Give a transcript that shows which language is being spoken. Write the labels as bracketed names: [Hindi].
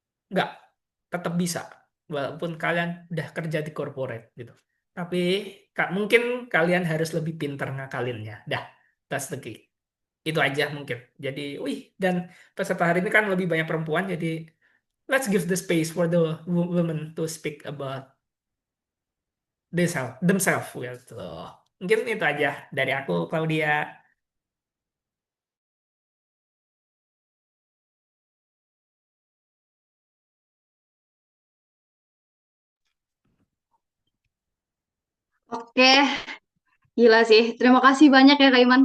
[Indonesian] Enggak, tetap bisa. Walaupun kalian udah kerja di corporate gitu. Tapi mungkin kalian harus lebih pintar ngakalinnya. Dah, [English] that's the key. [Indonesian] Itu aja mungkin. Jadi, dan peserta hari ini kan lebih banyak perempuan, jadi [English] let's give the space for the women to speak about themselves gitu. [Indonesian] Mungkin itu aja dari aku, Claudia. Oke, gila sih. Terima kasih banyak ya Kak Iman.